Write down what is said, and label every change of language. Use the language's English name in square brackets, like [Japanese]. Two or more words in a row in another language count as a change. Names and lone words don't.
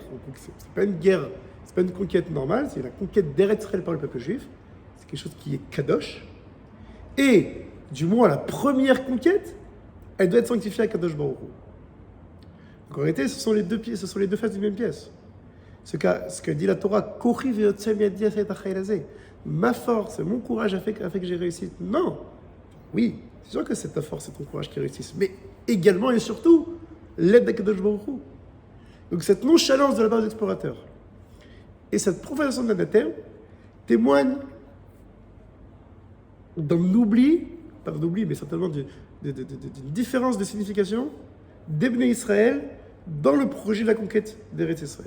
[French] C'est pas une guerre, c'est pas une conquête normale, c'est la conquête d'Eretz Israël par le peuple juif. C'est quelque chose qui est kadosh. Et, du moins, la première conquête, elle doit être sanctifiée à [Hebrew] קדוש ברוך הוא. [French] Donc en réalité, ce sont les deux faces d'une même pièce. Ce que dit la Torah, [Hebrew] כוחי ויוצא מידי עשה את החיל הזה. [French] Ma force, mon courage a fait que j'ai réussi. Non. Oui, c'est sûr que c'est ta force et ton courage qui réussissent, mais également et surtout l'aide d' [Hebrew] הקדוש ברוך הוא. [French] Donc cette nonchalance de la part des explorateurs et cette profanation de l'anathème témoignent d'un oubli, pas d'un oubli, mais certainement d'une différence de signification d'Ebné Israël dans le projet de la conquête d'Eretz Israël.